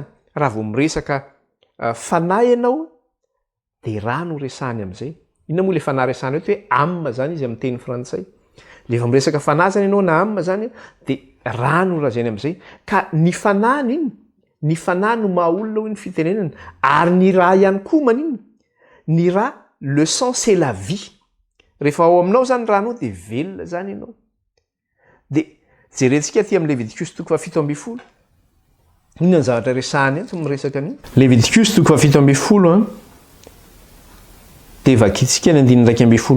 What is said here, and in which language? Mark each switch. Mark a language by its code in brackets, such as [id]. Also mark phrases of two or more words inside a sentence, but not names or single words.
[mg] Raha vao miresaka fanahy ianao dia rano resahany amin'izay. Inona moa ilay fanahy resahany hoe âme zany izy amin'ny teny frantsay. Rehefa miresaka fanahy zany ianao na âme zany dia rano razany amin'izay. Ka ny fanahiny iny, ny fanahy no maha-olona hoy ny fitenenana. Ary ny rà ihany koa manino? Ny rà, [fr] le sang c'est la vie. [mg] Rehefa ao aminao zany rano dia velona zany ianao. Dia jerentsika aty amin'ny Leviticus toko 7. Inona ny zavatra resahany eto miresaka an'iny? Leviticus toko 7 dia vakitsika ny 112.